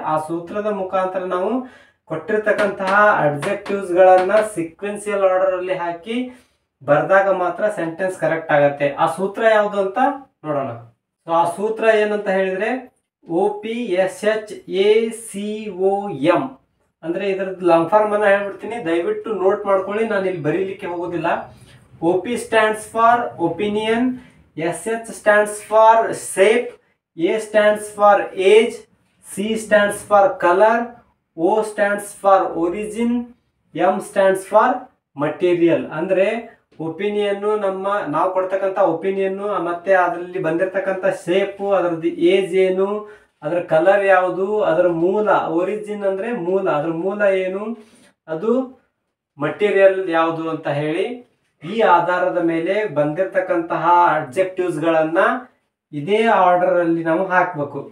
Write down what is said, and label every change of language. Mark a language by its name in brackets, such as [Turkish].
[Kannada] ಆ ಸೂತ್ರದ ಮುಖಾಂತರ ನಾವು ಕೊಟ್ಟಿರ್ತಕ್ಕಂತಹ ಅಡ್ಜೆಕ್ಟಿವ್ಸ್ ಗಳನ್ನ ಸಿಕ್ವೆನ್ಸಿಯಲ್ ಆರ್ಡರ್ ಅಲ್ಲಿ ಹಾಕಿ ಬರ್ದಾಗ ಮಾತ್ರ ಸೆಂಟೆನ್ಸ್ ಕರೆಕ್ಟ್ ಆಗತ್ತೆ. ಆ ಸೂತ್ರ ಯಾವುದು ಅಂತ ನೋಡೋಣ. ಸೊ ಆ ಸೂತ್ರ ಏನಂತ ಹೇಳಿದ್ರೆ, OPSHACOM ಅಂದ್ರೆ ಇದರದ್ದು ಲಾಂಗ್ ಫಾರ್ಮ್ ಅನ್ನ ಹೇಳ್ಬಿಡ್ತೀನಿ, ದಯವಿಟ್ಟು ನೋಟ್ ಮಾಡ್ಕೊಳ್ಳಿ, ನಾನು ಇಲ್ಲಿ ಬರೀಲಿಕ್ಕೆ ಹೋಗೋದಿಲ್ಲ. [English] OP stands for opinion, SH stands for shape, A stands for age, C stands for color, O stands for origin, M stands for material. [Kannada] ಅಂದ್ರೆ ಒಪಿನಿಯನ್ ನಾವು ಕೊಡ್ತಕ್ಕಂಥ ಒಪಿನಿಯನ್, ಮತ್ತೆ ಅದರಲ್ಲಿ ಬಂದಿರತಕ್ಕಂಥ ಶೇಪ್, ಅದರದ್ದು ಏಜ್ ಏನು, ಅದರ ಕಲರ್ ಯಾವುದು, ಅದರ ಮೂಲ ಒರಿಜಿನ್ ಅಂದ್ರೆ ಮೂಲ, ಅದರ ಮೂಲ ಏನು, ಅದು ಮಟೀರಿಯಲ್ ಯಾವುದು ಅಂತ ಹೇಳಿ ಈ ಆಧಾರದ ಮೇಲೆ ಬಂದಿರತಕ್ಕಂತಹ ಅಡ್ಜೆಕ್ಟಿವ್ಸ್ ಗಳನ್ನ ಇದೇ ಆರ್ಡರ್ ಅಲ್ಲಿ ನಾವು ಹಾಕ್ಬೇಕು.